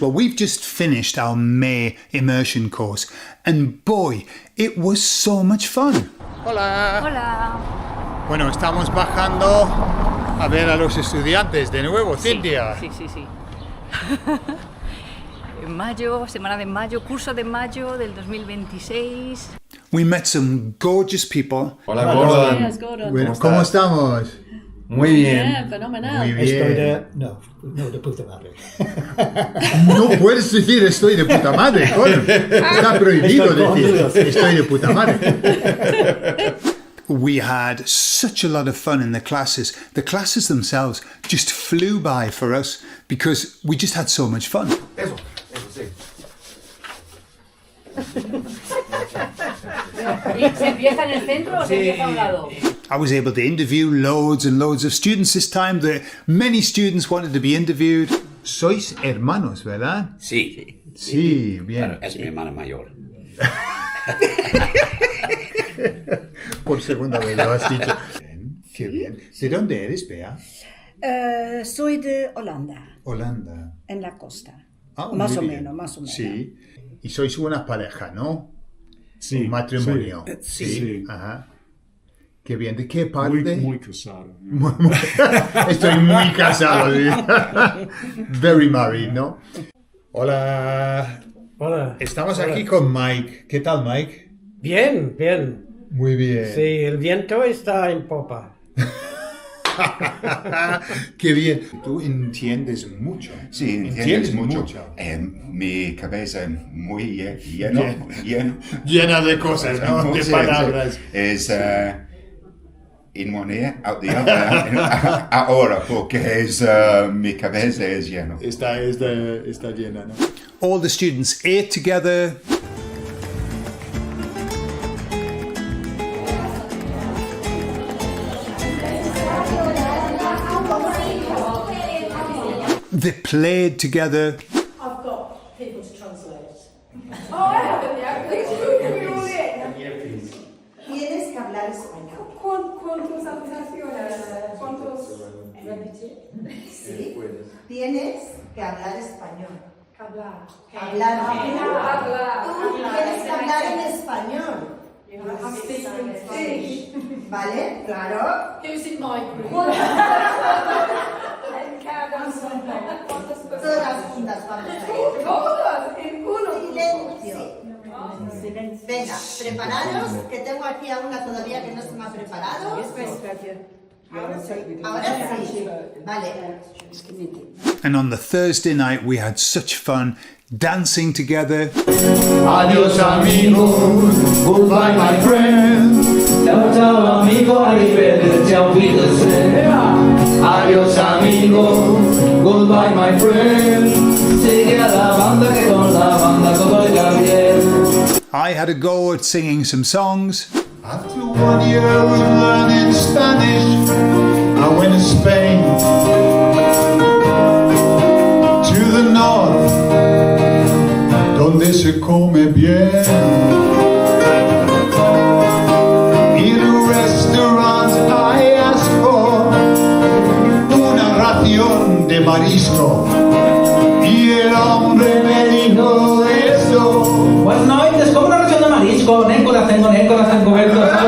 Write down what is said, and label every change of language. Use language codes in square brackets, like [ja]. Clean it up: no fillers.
[en] Well, we've just finished our May Immersion course and boy, it was so much fun. [es] Hola. Hola. Bueno, estamos bajando a ver a los estudiantes de nuevo, Cintia. Sí. En mayo, semana de mayo, curso de mayo del 2026. [en] We met some gorgeous people. [es] Hola, Gordon. Buenos días, Gordon. Bueno, ¿cómo estamos? Muy bien. Bien, fenomenal. Muy bien. Estoy de... No, de puta madre. No puedes decir estoy de puta madre, Gordon. Está prohibido decir estoy de puta madre. [en] We had such a lot of fun in the classes. The classes themselves just flew by for us because we just had so much fun. [es] Eso sí. ¿Se empieza en el centro o se empieza a un lado? [en] I was able to interview loads and loads of students this time. Many students wanted to be interviewed. [es] Sois hermanos, ¿verdad? Sí, Sí, bien. claro, es mi hermana mayor. Por segunda vez lo has dicho. Qué bien. ¿De dónde eres, Bea? Soy de Holanda, Holanda. en la costa. Ah, más muy o bien. menos, más o menos. Sí. Y sois una pareja, ¿no? Sí. Un matrimonio. Sí. Ajá. Qué bien. ¿De qué parte? Muy casado. Estoy muy casado. ¿Sí? [en] Very married, [es] ¿no? Hola. Hola. Estamos Hola. aquí con Mike. ¿Qué tal, Mike? Bien, bien. Muy bien. Sí, el viento está en popa. Qué bien. Tú entiendes mucho. Sí, entiendes mucho. Mi cabeza muy lleno. Llena de cosas, ¿no? De Sí, palabras. sí. Es [en] in one ear, out the other. [es] Ahora, porque mi cabeza es lleno. Está llena, ¿no? [en] All the students ate together. They played together. I've got people to translate. Oh, I haven't yet. Please put me all in. [es] Tienes que hablar español. ¿Cuántos habitaciones? ¿Cuántos? Sí. Tienes que hablar español. Hablar. Hablar. Tú tienes que hablar en español. [en] I'm speaking Spanish. [es] ¿Vale? Claro. [en] Who's in my group? [es] Todas juntas vamos a ir. Todas, en uno. Silencio. Venga, prepararos, que tengo aquí a una todavía que no se me ha preparado. Ahora sí. Vale. [en] And on the Thursday night, we had such fun dancing together. [es] Adiós amigos, [en] goodbye my friend. [it] Ciao ciao [es] amigo, [it] arrivederci, [de] auf Wiedersehen. [es] Adiós amigos, [en] goodbye my friend. [es] Sigue a la banda que con la banda todo oiga bien. [en] I had a go at singing some songs. After 1 year of learning Spanish, I went to Spain, to the north, [es] donde se come bien. [en] In a restaurant I asked for [es] una ración de marisco y el hombre me dijo eso. Buenas noches, como una ración de marisco, nen corazón cubierto.